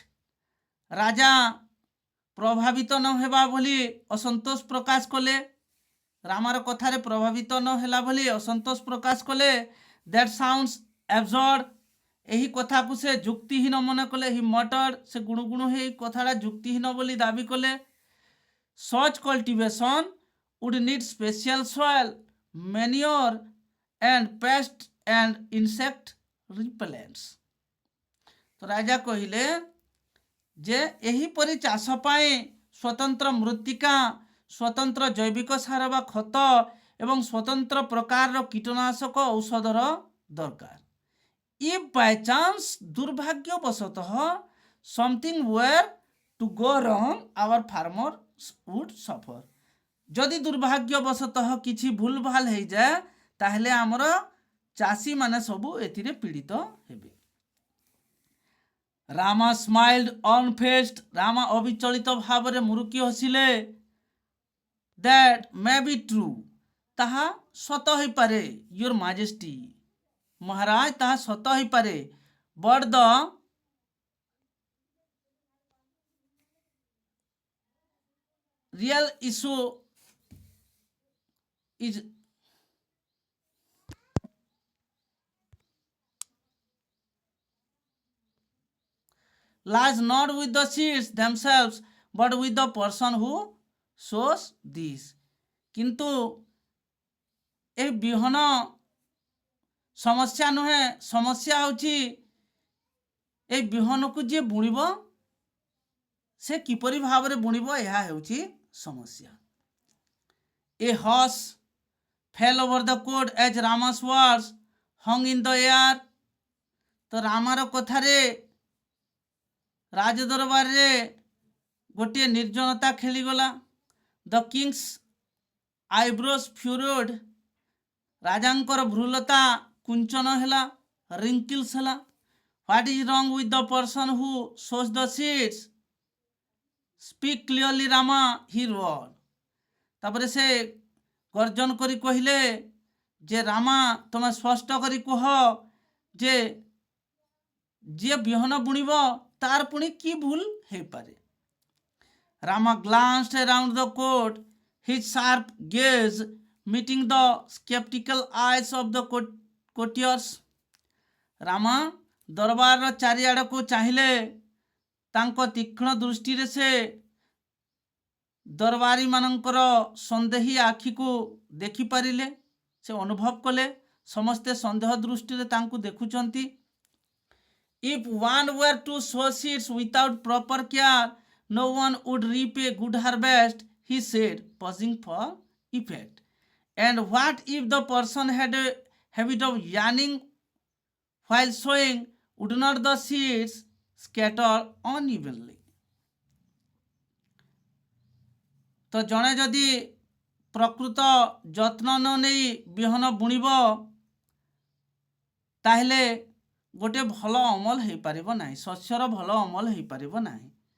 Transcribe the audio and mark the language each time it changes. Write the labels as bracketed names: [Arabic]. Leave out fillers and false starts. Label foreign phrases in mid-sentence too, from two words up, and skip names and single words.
[Odia] ରାଜା ପ୍ରଭାବିତ ନ ହେବା ଭଳି ଅସନ୍ତୋଷ ପ୍ରକାଶ କଲେ। ରାମାର କଥାରେ ପ୍ରଭାବିତ ନ ହେଲା ଭଳି ଅସନ୍ତୋଷ ପ୍ରକାଶ କଲେ। [English] That sounds absurd. [Odia] ଏହି କଥାକୁ ସେ ଯୁକ୍ତିହୀନ ମନେ କଲେ। [English] He muttered, [Odia] ସେ ଗୁଣୁଗୁଣୁ ହେଇ କଥାଟା ଯୁକ୍ତିହୀନ ବୋଲି ଦାବି କଲେ। [English] Such cultivation would need special soil, manure and pest and insect repellents। [Odia] ତ ରାଜା କହିଲେ ଯେ ଏହିପରି ଚାଷ ପାଇଁ ସ୍ୱତନ୍ତ୍ର ମୃତ୍ତିକା, ସ୍ୱତନ୍ତ୍ର ଜୈବିକ ସାର ବା ଖତ ଏବଂ ସ୍ୱତନ୍ତ୍ର ପ୍ରକାରର କୀଟନାଶକ ଔଷଧର ଦରକାର। [English] If by chance, ଦୁର୍ଭାଗ୍ୟବଶତଃ, something were to go wrong, our farmers would suffer। [Odia] ଯଦି ଦୁର୍ଭାଗ୍ୟବଶତଃ କିଛି ଭୁଲ ଭାଲ ହେଇଯାଏ, ତାହେଲେ ଆମର ଚାଷୀମାନେ ସବୁ ଏଥିରେ ପୀଡ଼ିତ ହେବେ। [English] Rama smiled unfazed. [Odia] ରାମା ଅବିଚଳିତ ଭାବରେ ମୁରୁକି ହସିଲେ। [English] That may be true, [Odia] ତାହା ସତ ହୋଇପାରେ। [English] Your Majesty, [Odia] ମହାରାଜ, ତାହା ସତ ହୋଇପାରେ। [English] But the real issue is lies not with the seeds themselves but with the person who sows these. [Odia] କିନ୍ତୁ ଏ ବିହନ ସମସ୍ୟା ନୁହେଁ, ସମସ୍ୟା ହେଉଛି ଏ ବିହନକୁ ଯିଏ ବୁଣିବ ସେ କିପରି ଭାବରେ ବୁଣିବ, ଏହା ହେଉଛି ସମସ୍ୟା। [English] A hearse fell over the court as Rama's words hung in the air। [Odia] ତ ରାମାର କଥାରେ ରାଜଦରବାରରେ ଗୋଟିଏ ନିର୍ଜନତା ଖେଳିଗଲା। [English] The king's eyebrows furrowed, [Odia] ରାଜାଙ୍କର ଭ୍ରୁଲତା କୁଞ୍ଚନ ହେଲା, ରିଙ୍କିଲ୍ସ ହେଲା। [English] What is wrong with the person who sows the seeds? Speak clearly Rama, he roared. [Odia] ତାପରେ ସେ ଗର୍ଜନ କରି କହିଲେ ଯେ ରାମା, ତମେ ସ୍ପଷ୍ଟ କରି କୁହ ଯେ ଯିଏ ବିହନ ବୁଣିବ ତାର ପୁଣି କି ଭୁଲ ହେଇପାରେ। [English] ରାମା glanced around the court, his sharp gaze meeting the skeptical eyes of the courtiers। [Odia] ରାମା ଦରବାରର ଚାରିଆଡ଼କୁ ଚାହିଁଲେ, ତାଙ୍କ ତୀକ୍ଷ୍ଣ ଦୃଷ୍ଟିରେ ସେ ଦରବାରୀମାନଙ୍କର ସନ୍ଦେହୀ ଆଖିକୁ ଦେଖିପାରିଲେ। ସେ ଅନୁଭବ କଲେ ସମସ୍ତେ ସନ୍ଦେହ ଦୃଷ୍ଟିରେ ତାଙ୍କୁ ଦେଖୁଛନ୍ତି। [English] If one were to sow seeds without proper care, no one would reap a good harvest, he said, pausing for effect. And what if the person had a habit of yarning while sowing? Would not the seeds scatter unevenly? [Odia] ତ ଜଣେ ଯଦି ପ୍ରକୃତ ଯତ୍ନ ନ ନେଇ ବିହନ ବୁଣିବ ତାହେଲେ ଗୋଟେ ଭଲ ଅମଳ ହେଇପାରିବ ନାହିଁ, ଶସ୍ୟର ଭଲ ଅମଳ ହେଇପାରିବ ନାହିଁ।